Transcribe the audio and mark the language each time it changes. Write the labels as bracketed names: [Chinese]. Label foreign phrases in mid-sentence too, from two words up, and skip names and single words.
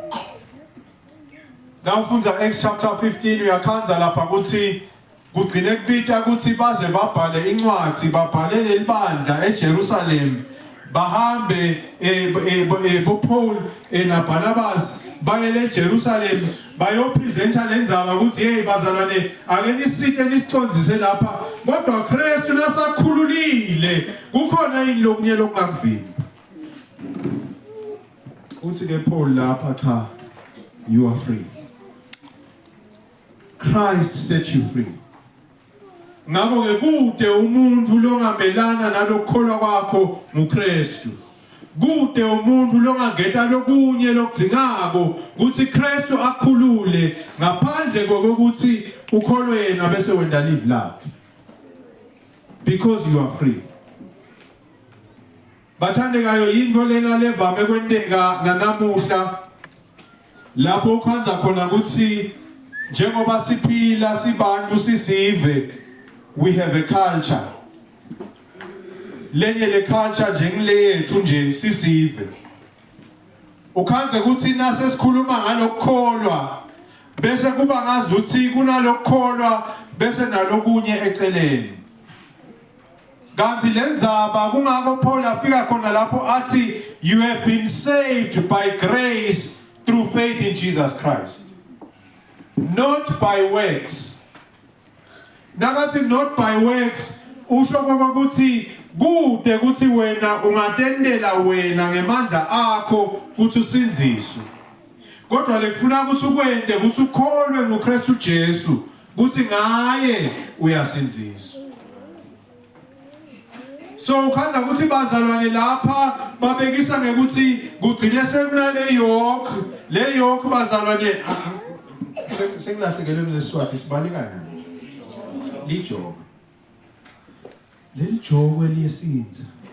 [Swati] Now ufunza Acts chapter 15 uyakhanza lapha ukuthi kugcine kubita ukuthi baze babhale incwadi babhalele libandla eJerusalem bahambe boPaul naBarnabas bayele eJerusalem bayopresenta lendzaba ukuthi hey bazalwane ake nisithe nisithonzise lapha kodwa Kristu nasakhululile kukhona yini lokunye lokungakuvimbi. Uthi ke Paul lapha cha [English] you are free. Christ set you free. [Swati] Ngakho ke kude umuntu longamelana nalokukholwa kwakho nguKristu. Kude umuntu longangeta lokunye lokudzingako ukuthi Kristu akhulule ngaphandle kokuthi ukholwe yena bese wenda live lakhe. [English] Because you are free. [Swati] Bathandekayo yinto lena levame kwenteka nanamuhla lapho ukhanza khona ukuthi njengoba siphila sibantu sisive [English] we have a culture. [Swati] Lenye le culture njengile yethu nje sisive. Ukhanze ukuthi nase sikhuluma ngalokukholwa bese kuba ngazuthi kunalokukholwa bese nalokunye eceleni. Kanti lendzaba kungako Paul afika khona lapho athi [English] you have been saved by grace through faith in Jesus Christ. Not by works. [Swati] Nakathi [English] not by works [Swati] usho ukuthi kude ukuthi wena ungatendela wena ngemandla akho ukuthi usinziswe. Kodwa lekufuna ukuthi ukwende ukuthi ukholwe ngoKristu Jesu ukuthi ngaye uyasinziswa. So ukhanza ukuthi bazalwane lapha babekisa ngekuthi kugcine sekunale yoke bazalwane sengilahlekelwe lesiswati sibaleka nani lijoke lelijoko eliyesinza